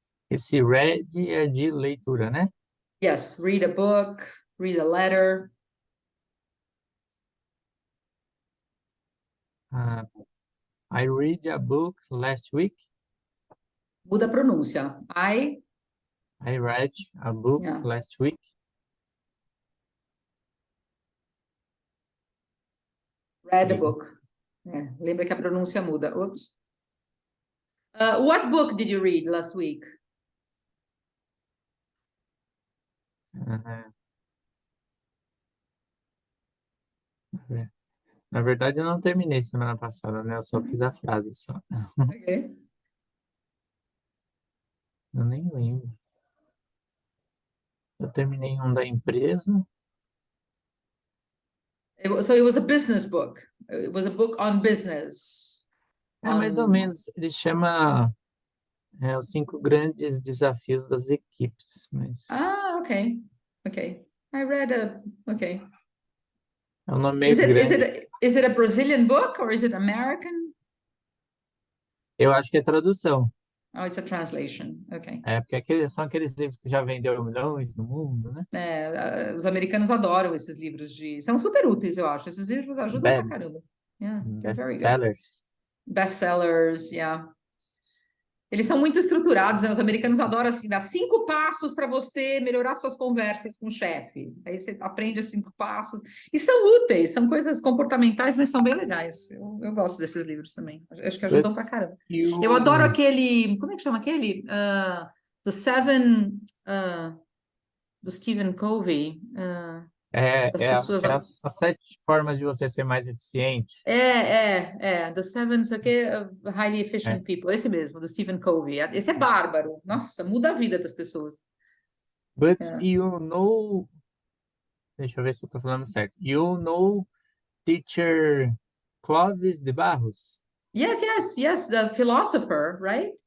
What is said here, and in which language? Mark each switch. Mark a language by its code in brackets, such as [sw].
[pt] Esse read é de leitura, né? [en] Yes, read a book, read a letter. I read a book last week. [pt] Muda a pronúncia. [en] I read a book Yeah, last week. read a book. [pt] Lembra que a pronúncia muda. Oops. [en] What book did you read last week? [pt] Ah, na verdade, eu não terminei semana passada, né? Eu só fiz a frase só. [en] Okay. [pt] Eu nem lembro. Eu terminei um da empresa. [en] So it was a business book. It was a book on business. [pt] É mais ou menos. Ele chama Os 5 Grandes Desafios das Equipes. Mas [en] Okay. Okay. I read a. Okay. [pt] é um nome meio grande. [en] Is it a Brazilian book or is it American? [pt] Eu acho que é tradução. [en] Oh, it's a translation. Okay. [pt] Porque são aqueles livros que já venderam milhões no mundo, né? Os americanos adoram esses livros são super úteis, eu acho. Esses livros ajudam pra caramba. [en] Yeah, they're very good. Best-sellers. Bestsellers, yeah. [pt] Eles são muito estruturados, né? Os americanos adoram assim, dar 5 passos para você melhorar suas conversas com o chefe. Aí você aprende os 5 passos. E são úteis, são coisas comportamentais, mas são bem legais. Eu gosto desses livros também. Acho que ajudam [en] But [pt] pra caramba. [en] you... [pt] Eu adoro aquele. Como é que chama aquele? The Seven. Do Stephen Covey. As pessoas. As 7 formas de você ser mais eficiente. The Seven, não sei o quê, Highly Efficient É. People, esse mesmo, do Stephen Covey. Esse é bárbaro. Nossa, muda a vida das pessoas. [en] But Yeah. you know, [pt] deixa eu ver se eu tô falando certo. [en] You know teacher Clovis de Barros? Yes, the philosopher, right?